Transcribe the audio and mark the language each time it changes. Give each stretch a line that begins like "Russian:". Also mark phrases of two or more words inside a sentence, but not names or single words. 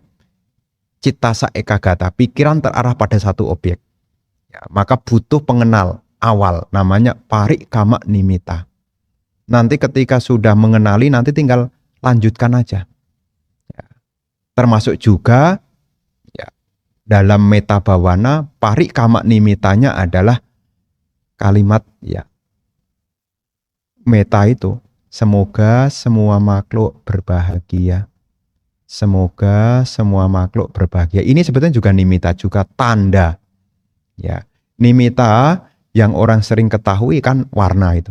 Pali: Cittasa ekagata,
Indonesian: pikiran terarah pada satu objek. Ya, maka butuh pengenal awal, namanya
Pali: parikkama nimitta.
Indonesian: Nanti ketika sudah mengenali, nanti tinggal lanjutkan aja. Ya, termasuk juga ya, dalam
Pali: metta bhavana, parikkama nimittanya
Indonesian: adalah kalimat ya metta itu. Semoga semua makhluk berbahagia. Semoga semua makhluk berbahagia. Ini sebetulnya juga nimitta, juga tanda. Ya, nimitta yang orang sering ketahui kan warna itu.